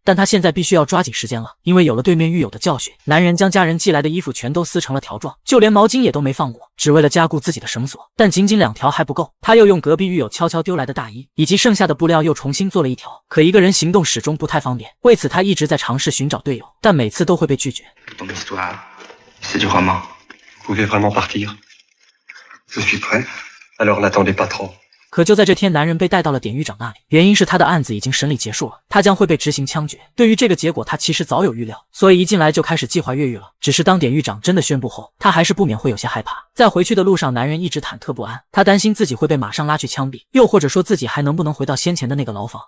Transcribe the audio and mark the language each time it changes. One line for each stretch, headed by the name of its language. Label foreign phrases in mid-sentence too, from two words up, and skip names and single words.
Chinese: 但他现在必须要抓紧时间了，因为有了对面狱友的教训，男人将家人寄来的衣服全都撕成了条状，就连毛巾也都没放过，只为了加固自己的绳索。但仅仅2条还不够，他又用隔壁狱友悄悄丢来的大衣以及剩下的布料又重新做了1条。可一个人行动始终不太方便，为此他一直在尝试寻找队友，但每次都会被拒绝。
French: C'est du roman. Vous voulez vraiment partir? Je suis prêt. Alors n'attendez pas trop.
Chinese: 可就在这天，男人被带到了典狱长那里，原因是他的案子已经审理结束了，他将会被执行枪决。对于这个结果，他其实早有预料，所以一进来就开始计划越狱了。只是当典狱长真的宣布后，他还是不免会有些害怕。在回去的路上，男人一直忐忑不安，他担心自己会被马上拉去枪毙，又或者说自己还能不能回到先前的那个牢房。